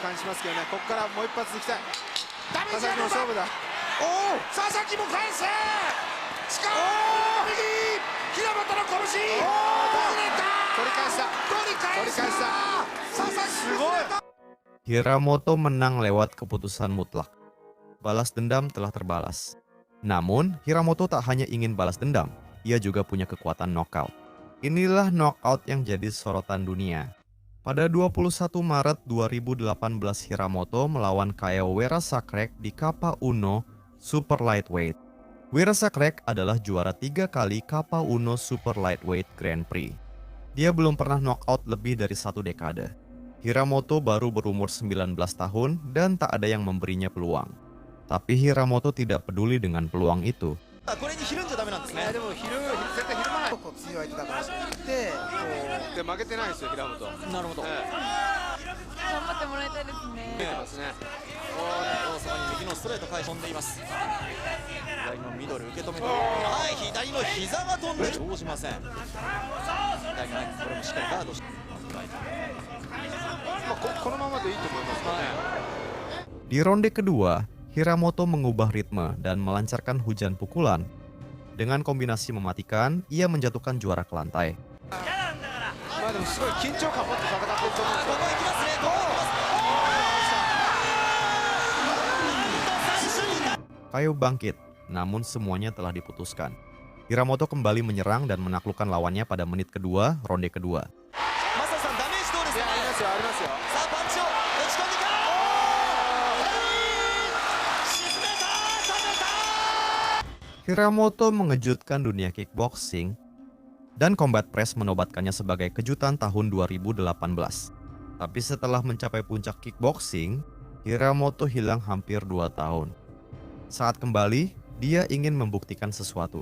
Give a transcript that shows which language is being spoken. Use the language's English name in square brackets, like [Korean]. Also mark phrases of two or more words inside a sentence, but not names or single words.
[Japanese] 感じしますけどね、ここからもう一発いきたい。ダメージ佐々木の勝負だ。佐々木も返すしかも右平本の拳外れた取り返した。取り返した佐々木すごい。 [Indonesian] Hiramoto menang lewat keputusan mutlak. Balas dendam telah terbalas. Namun, Hiramoto tak hanya ingin balas dendam, ia juga punya kekuatan knockout. Inilah knockout yang jadi sorotan dunia. Pada 21 Maret 2018, Hiramoto melawan Kyle Werasakrek di Kappa Uno Super Lightweight. Werasakrek adalah juara 3 kali Kappa Uno Super Lightweight Grand Prix. Dia belum pernah knockout lebih dari 1 dekade. Hiramoto baru berumur 19 tahun dan tak ada yang memberinya peluang. Tapi Hiramoto tidak peduli dengan peluang itu. [Japanese] これにひるんじゃダメなんですねでも絶対ひるまない。結構強い相手だからって、で負けてないですよ、平本。なるほど見えてますね。大阪に右のストレート返し飛んでいます。左のミドル受け止めて、はい、左の膝が飛んで生じません。左のこれもしっかりガードして、このままでいいと思いますね。 [Indonesian] Di ronde kedua, Hiramoto mengubah ritme dan melancarkan hujan pukulan. Dengan kombinasi mematikan, ia menjatuhkan juara ke lantai. [Japanese] まあでもすごい緊張感持って戦ってると思うんですよ。ここ行きますね、ここ行きます。 [Indonesian] Kayu bangkit, namun semuanya telah diputuskan. Hiramoto kembali menyerang dan menaklukkan lawannya pada menit kedua, ronde kedua. [Japanese] マサさん、ダメージどうですか？ありますよ、ありますよ。さあ、パンチを打ち込んでいく。沈めた、止めた。 [Indonesian] Hiramoto mengejutkan dunia kickboxing dan combat press menobatkannya sebagai kejutan tahun 2018. Tapi setelah mencapai puncak kickboxing, Hiramoto hilang hampir 2 tahun. Saat kembali, dia ingin membuktikan sesuatu.